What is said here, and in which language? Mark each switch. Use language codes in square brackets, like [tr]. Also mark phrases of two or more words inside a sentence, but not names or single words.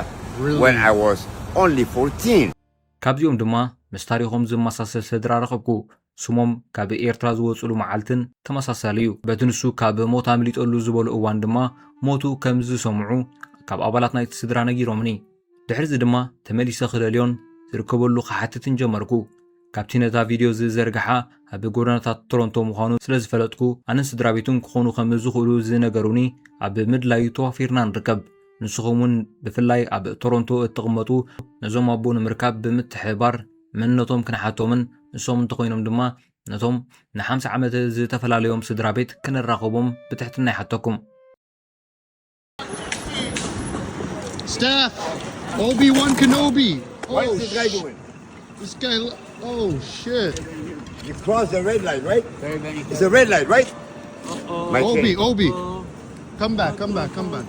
[en] Really? when I was only 14. [ti] ካብዚኦም ድማ ምስ ታሪኾም ዝመሳሰል ስድራ ረኸብኩ። ስሞም ካብ ኤርትራ ዝወፅሉ መዓልትን ተመሳሳሊ እዩ። በቲ ንሱ ካብ ሞት ኣምሊጦሉ ዝበሉ እዋን ድማ ሞቱ ከም ዝሰምዑ ካብ ኣባላት ናይቲ ስድራ ነጊሮምኒ። ድሕሪዚ ድማ ተመሊሰ ክደልዮን ዝርከበሉ ክሓትትን ጀመርኩ። ካብቲ ነታ ቪድዮ ዝዘርግሓ ኣብ ጎደናታት ቶሮንቶ ምዃኑ ስለ ዝፈለጥኩ ኣነን ስድራ ቤቱን ክኾኑ ከም ዝኽእሉ ዝነገሩኒ ኣብ ምድላዩ ተዋፊርና ንርከብ። ንስኹም እውን ብፍላይ ኣብ ቶሮንቶ እትቕመጡ ነዞም ኣቦ ንምርካብ ብምትሕባር መንነቶም ክንሓቶምን ንሶም እንተኮይኖም ድማ ነቶም ን50 ዓመት ዝተፈላለዮም ስድራ ቤት ክንራኸቦም ብትሕትና ይሓተኩም። [en] Staff, Obi-Wan Kenobi. What's this guy doing? This guy, oh shit. You crossed the red light, right? It's a red light, right? My Obi, chain. Obi. Come back, come back, come back.